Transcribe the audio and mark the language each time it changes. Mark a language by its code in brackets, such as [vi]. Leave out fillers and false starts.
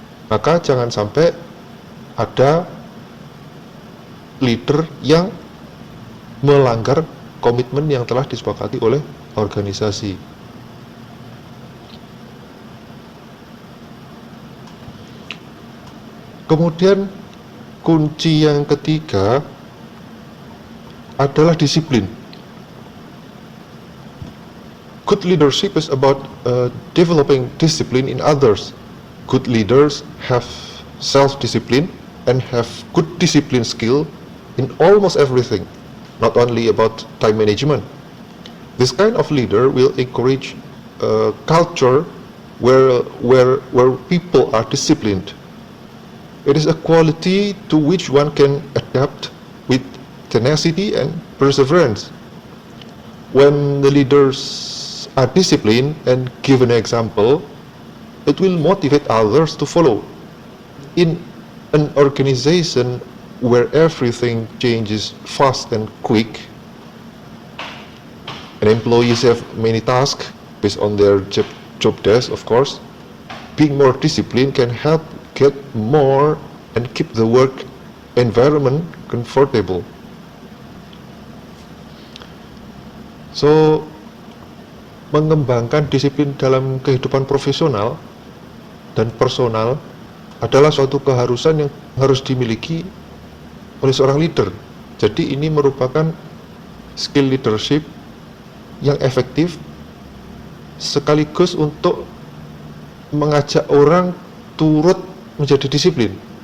[id] Maka jangan sampai ada leader yang melanggar komitmen yang telah disepakati oleh organisasi. Kemudian kunci yang ketiga adalah disiplin. [en] Good leadership is about developing discipline in others. Good leaders have self-discipline and have good discipline skill in almost everything, not only about time management. This kind of leader will encourage a culture where people are disciplined. It is a quality to which one can adapt with tenacity and perseverance. When the leaders are disciplined and give an example, it will motivate others to follow. In an organization where everything changes fast and quick, and employees have many tasks based on their job desk, of course, being more disciplined can help get more and keep the work environment comfortable. [id] So, mengembangkan disiplin dalam kehidupan profesional dan personal adalah suatu keharusan yang harus dimiliki oleh seorang leader. Jadi ini merupakan skill leadership yang efektif sekaligus untuk mengajak orang turut menjadi disiplin.